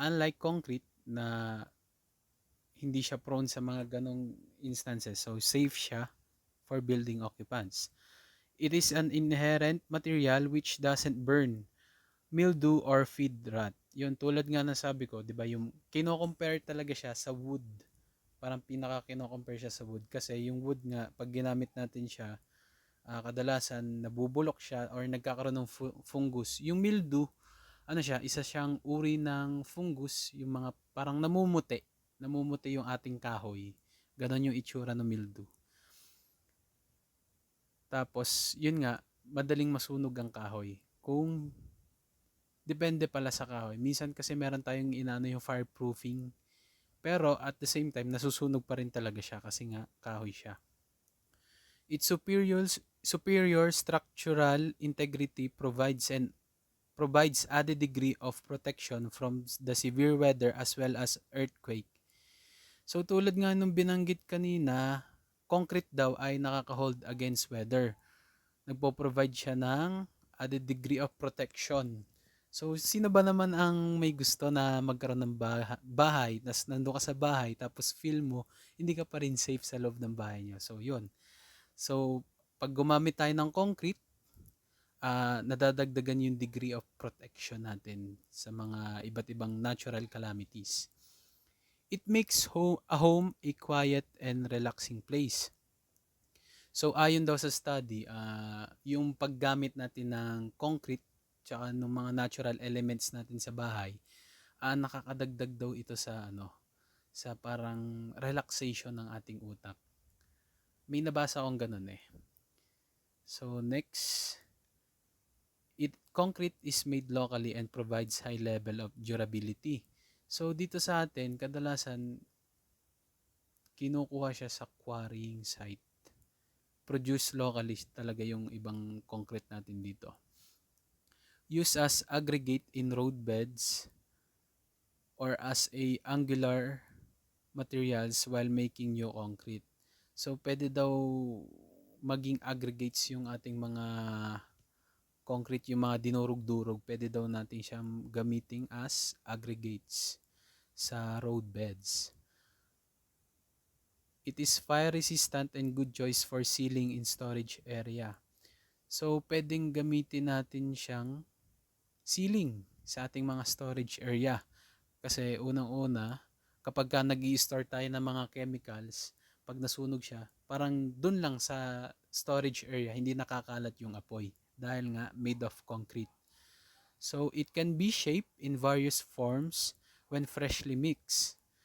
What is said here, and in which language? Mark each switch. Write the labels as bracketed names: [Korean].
[Filipino] Unlike concrete na hindi siya prone sa mga ganong instances. [English] So safe [Filipino] siya [English] for building occupants. It is an inherent material which doesn't burn, mildew, or feed rot. [Filipino] Yun, tulad nga na sabi ko, di ba, yung kino-compare talaga siya sa wood. Parang pinaka kino-compare siya sa wood. Kasi yung wood nga, pag ginamit natin siya, kadalasan nabubulok siya or nagkakaroon ng fungus. Yung mildew, ano siya, isa siyang uri ng fungus, yung mga parang namumuti yung ating kahoy. Ganon yung itsura ng mildew. Tapos, yun nga, madaling masunog ang kahoy kung depende pala sa kahoy. Minsan kasi meron tayong inaano yung fireproofing. Pero [English] at the same time, [Filipino] nasusunog pa rin talaga siya kasi nga kahoy siya. [English] Its superior structural integrity provides added degree of protection from the severe weather as well as earthquake. [Filipino] So tulad nga nung binanggit kanina, concrete daw ay nakaka-hold against weather. Nagpo-provide siya ng added degree of protection. So sino ba naman ang may gusto na magkaroon ng bahay, tas nandun ka sa bahay, tapos feel mo hindi ka pa rin safe sa loob ng bahay niyo. So yun. So pag gumamit tayo ng concrete, nadadagdagan yung degree of protection natin sa mga iba't ibang natural calamities. [English] It makes a home a quiet and relaxing place. [Filipino] So ayon daw sa study, yung paggamit natin ng concrete tsaka ng mga natural elements natin sa bahay, nakakadagdag daw ito sa sa parang relaxation ng ating utak. May nabasa akong ganun eh. [English] So next, concrete is made locally and provides high level of durability. [Filipino] So dito sa atin, kadalasan kinukuha siya sa quarrying site. Produce locally talaga yung ibang concrete natin dito. [English] Used as aggregate in road beds or as a angular materials while making new concrete. [Filipino] So pwede daw maging aggregates yung ating mga concrete, yung mga dinurog-durog, pwede daw natin siyang gamitin as aggregates sa road beds. [English] It is fire resistant and good choice for sealing in storage area. [Filipino] So, pwedeng gamitin natin siyang sealing sa ating mga storage area. Kasi unang-una, kapag ka nag-i-store tayo ng mga chemicals, pag nasunog siya, parang dun lang sa storage area, hindi nakakalat yung apoy dahil nga [English] made of concrete. So, it can be shaped in various forms when freshly mixed.